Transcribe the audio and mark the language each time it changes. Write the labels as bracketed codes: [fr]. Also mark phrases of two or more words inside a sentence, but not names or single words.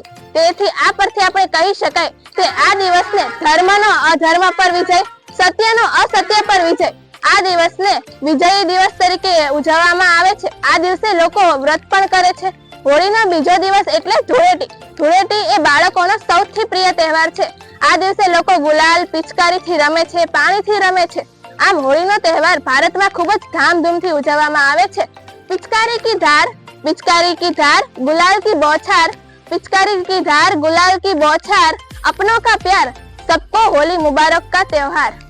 [gu] તેથી આ પરથી આપણે કહી શકાય કે આ દિવસને ધર્મનો અધર્મ પર વિજય, સત્યનો અસત્ય પર વિજય, આ દિવસને વિજયી દિવસ તરીકે ઉજવવામાં આવે છે। આ દિવસે લોકો વ્રત પણ કરે છે। હોળીનો બીજો દિવસ એટલે ધૂળેટી। ધૂળેટી એ બાળકોનો સૌથી પ્રિય તહેવાર છે। આ દિવસે લોકો ગુલાલ, પિચકારીથી રમે છે, પાણીથી રમે છે। આમ હોળીનો તહેવાર ભારતમાં ખૂબ જ ધામધૂમથી ઉજવવામાં આવે છે। [hi] पिचकारी की धार गुलाल की बौछार, पिचकारी की धार गुलाल की बौछार, अपनों का प्यार, सबको होली मुबारक का त्योहार।